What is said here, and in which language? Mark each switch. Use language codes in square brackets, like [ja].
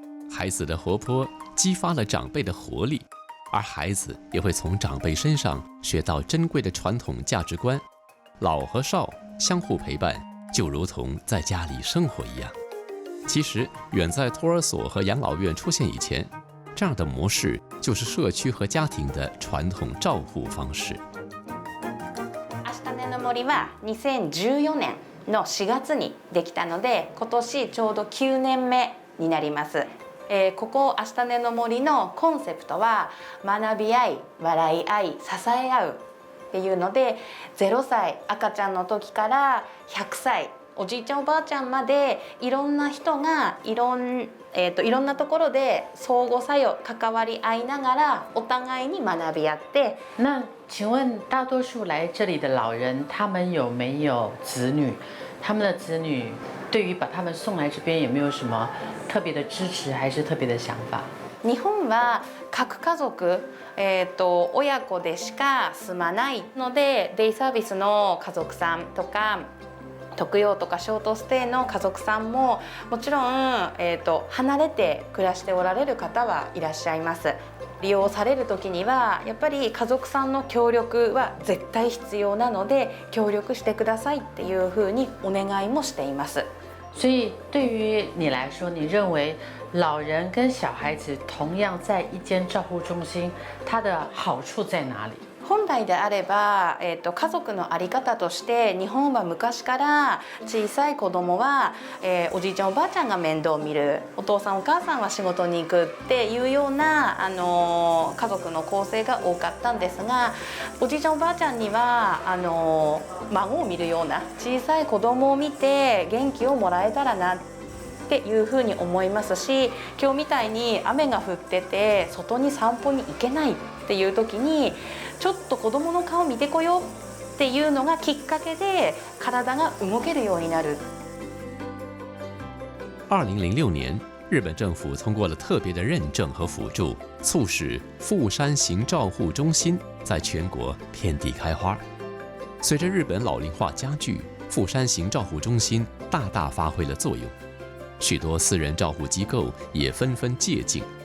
[zh] 孩子的活泼激发了长辈的活力，而孩子也会从长辈身上学到珍贵的传统价值观。老和少相互陪伴，就如同在家里生活一样。其实，远在托儿所和养老院出现以前，这样的模式就是社区和家庭的传统照护方式。 [ja] アシタネの森は2014年の4月にできたので、今年ちょうど9年目になります。ここアシタネの森のコンセプトは学び合い、笑い合い、支え合うっていうので、0歳赤ちゃんの時から100歳おじいちゃんおばあちゃんまでいろんな人がいろんなところで相互作用関わり合いながらお互いに学び合って。 [zh] 那请问大多数来这里的老人，他们有没有子女？他们的子女对于把他们送来这边有没有什么特别的支持，还是特别的想法？ [ja] 日本は各家族、親子でしか住まないので、デイサービスの家族さんとか特養とかショートステイの家族さんももちろん、離れて暮らしておられる方はいらっしゃいます。利用される時にはやっぱり家族さんの協力は絶対必要なので、協力してくださいっていうふうにお願いもしています。 [zh] 所以对于你来说，你认为老人跟小孩子同样在一间照护中心，它的好处在哪里？ [ja] 本来であれば、家族の在り方として日本は昔から小さい子供は、おじいちゃんおばあちゃんが面倒を見る、お父さんお母さんは仕事に行くっていうような、家族の構成が多かったんですが、おじいちゃんおばあちゃんには孫を見るような小さい子供を見て元気をもらえたらなっていうふうに思いますし、今日みたいに雨が降ってて外に散歩に行けないっていう時に、ちょっと子供の顔見てこようっていうのがきっかけで体が動けるようになる。 [zh] 2006年，日本政府通过了特别的认证和辅助，促使富山行照护中心在全国遍地开花。随着日本老龄化加剧，富山行照护中心大大发挥了作用，许多私人照护机构也纷纷借镜。